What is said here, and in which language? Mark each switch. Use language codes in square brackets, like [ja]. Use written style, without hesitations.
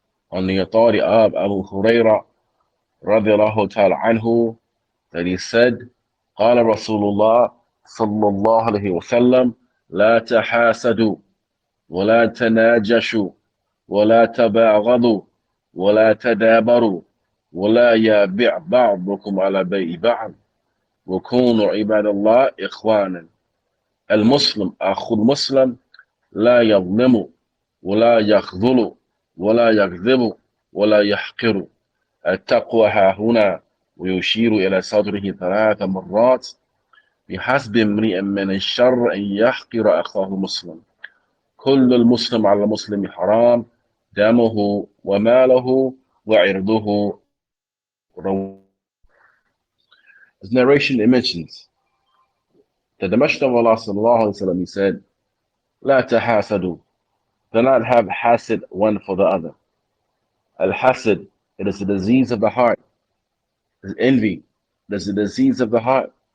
[en] on the authority of Abu Hurairah radiallahu ta'ala anhu, that he said, [ar] قال رسول الله صلى الله عليه وسلم لا تحاسدوا ولا تناجشوا ولا تباغضوا ولا تدابروا ولا يبيع بعضكم على بيع بعض وكونوا عباد الله إخوانا. المسلم أخو المسلم لا يظلم ولا يخذل ولا يكذب ولا يحقر. التقوى ها هنا، ويشير إلى صدره 3 مرات، بحسب امرئ من الشر أن يحقر أخاه مسلم. كل المسلم على المسلم حرام، دمه وماله وعرضه. [en] This narration, it mentions that the Messenger of Allah sallallahu alaihi wasallam, he said, [ar] لا تحاسدوا, [en] do not have hasad one for the other. Al-hasad, it is a disease of the heart. It's envy, it is a disease of the heart.